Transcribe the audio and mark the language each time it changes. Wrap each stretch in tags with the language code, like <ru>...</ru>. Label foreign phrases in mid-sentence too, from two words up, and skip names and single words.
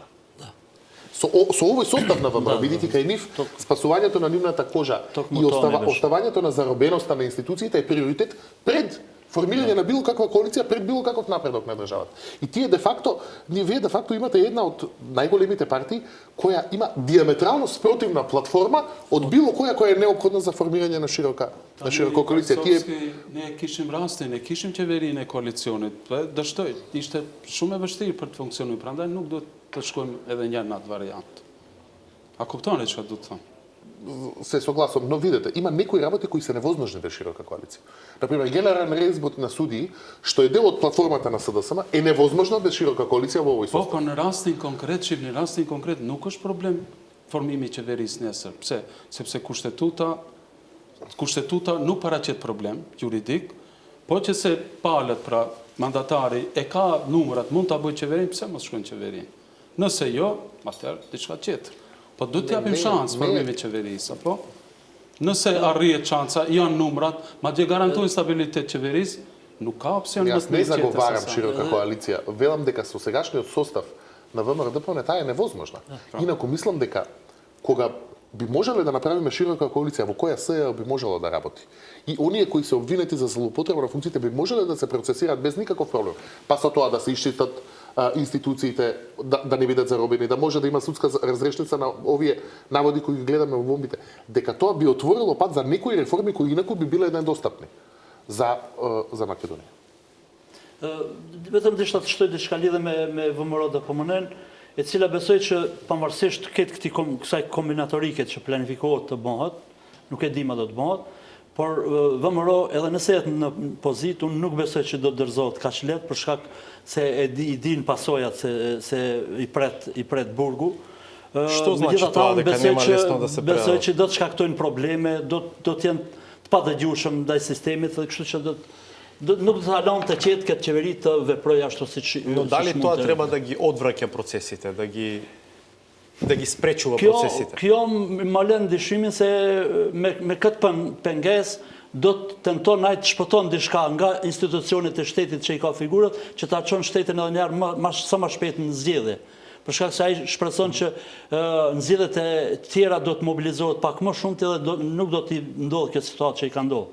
<mk>Со овој состав на ВМРО, бидејќи кај нив спасувањето на нивната кожа и оставањето на заробеноста на институциите е приоритет пред формирање на било каква коалиција, пред било каков напредок на државата. И вие де факто имате една од најголемите партии која има диаметрално спротивна платформа од било која е неопходна за формирање на широка коалиција.</mk> <sq>Ne kishim rastin, ne kishim qeverinë e koalicionit. Dështoj, ishte shumë e vështirë për të funksionuar, prandaj nuk do të shkojmë edhe një në atë variant. A kuptoni çka do të them?</sq> <mk>Се согласувам, но видете, има некои работи кои се невозможни без широка коалиција. Например, генерален реизбор на судии, што е дел од платформата на СДСМ, е невозможно без широка коалиција во овој состав.</mk> <sq>Po në rastin konkret, në rastin konkret nuk është problem formimi i qeverisë nesër. Pse? Sepse kushtetuta nuk paraqet problem juridik, po që se palët pra mandatari e ka numrat, mund ta bëjë qeverinë, pse mos shkojnë qeverinë? Nëse jo, atëherë diçka tjetër. Po do të japim shans formimit të qeverisë, apo? Nëse arrihet shansa, janë numrat, madje garantojnë stabilitet qeverisë, nuk ka opsion më të mirë.</sq> <mk>Јас не заговарам широка коалиција, велам дека со сегашниот состав на ВМРО ДПМН таа е невозможна. Инаку мислам дека кога би можеле да направиме широка коалиција во која СЈ би можела да работи. И оние кои се обвинети за злоупотреба на функциите би можеле да се процесираат без никаков проблем. Па со тоа да се исчистат институциите, да не бидат заробени, да може да има судска разрешница на овие наводи кои ги гледаме во бомбите, дека тоа би отворило пат за некои реформи кои инаку би биле недостапни за Македонија.</mk> <sq>Vetëm dishta të shtoj diçka lidhe me VMRO DPMN, e cila besoj që pavarësisht kësaj kombinatorike që planifikohet të bëhet, nuk e di ma do të bëhet, por VMRO edhe nëse jetë në pozitë, unë nuk besoj që do të dërzohet kaq lehtë për shkak se i din pasojat se i pret burgu.</sq> <mk>Што значи тоа дека нема лесно да се преодолее?</mk> <sq>Besoj që do të shkaktojnë probleme, do të jenë të padëgjueshëm ndaj sistemit, dhe kështu që nuk do të halon të qetë këtë qeveri të veprojë ashtu siç.</sq> <mk>Но дали тоа треба да ги одвраќа процесите, да ги спречува процесите?</mk> <sq>Kjo më lën dyshimin se me këtë pengesë do të tenton ai të shpëton diçka nga institucionet e shtetit që i ka figurat, që ta çon shtetin edhe një herë sa më shpejt në zgjedhje. Për shkak se ai shpreson që nxjerrjet e tjera do të mobilizohet pak më shumë dhe nuk do të ndodhë kjo situatë që i ka ndodhur.</sq>